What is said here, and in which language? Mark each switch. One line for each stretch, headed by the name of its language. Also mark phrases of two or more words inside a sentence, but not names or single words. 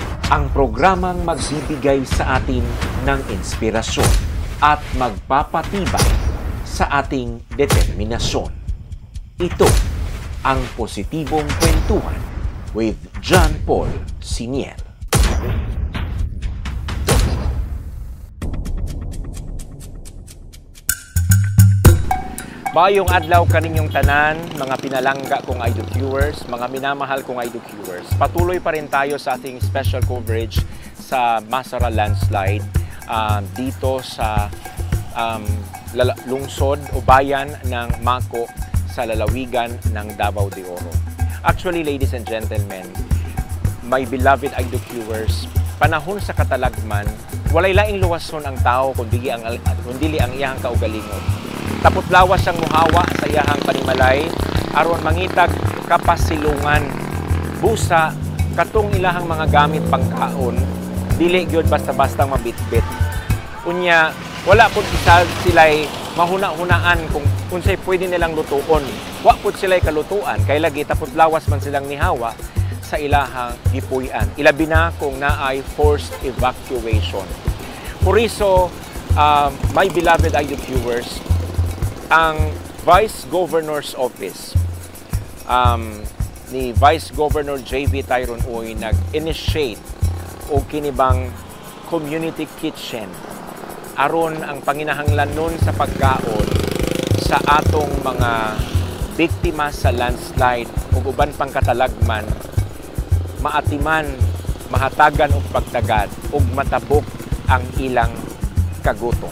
Filipino: Ang programang magbibigay sa atin ng inspirasyon at magpapatibay sa ating determinasyon. Ito ang Positibong Kwentuhan with John Paul Siniel.
Cebuano: Maayong adlaw kaninyong tanan, mga pinalangga kong
English: idol viewers,
Filipino: mga minamahal kong
English: idol viewers.
Filipino: Patuloy pa rin tayo sa ating special coverage sa Masara landslide dito sa lungsod o bayan ng Mako sa lalawigan ng Davao de Oro.
English: Actually, ladies and gentlemen, my beloved idol viewers,
Cebuano: panahon sa katalagman, walay laing luwason ang tao kundi ang iyang kaugalingon. Tapos lawas ang muhawa sa iyahang panimalay aron mangitag kapasilungan busa katong ilahang mga gamit pangkaon dili gyud basta-basta mabitbit. Unya wala pud sila'y mahuna-hunaan kung unsay pwede nilang lutuon. Wa pud sila'y kalutuan kay lagi tapos lawas man silang nihawa sa ilahang gipuy-an. Ilabi na kung naay forced evacuation. Por iso,
English: my beloved idol viewers,
Cebuano: ang Vice Governor's Office ni Vice Governor J.B. Tyron Uy nag-initiate o kinibang community kitchen aron ang panginahanglan nun sa pagkaon sa atong mga biktima sa landslide o uban pang katalagman maatiman, mahatagan og pagtagad ug matabok ang ilang kagutom.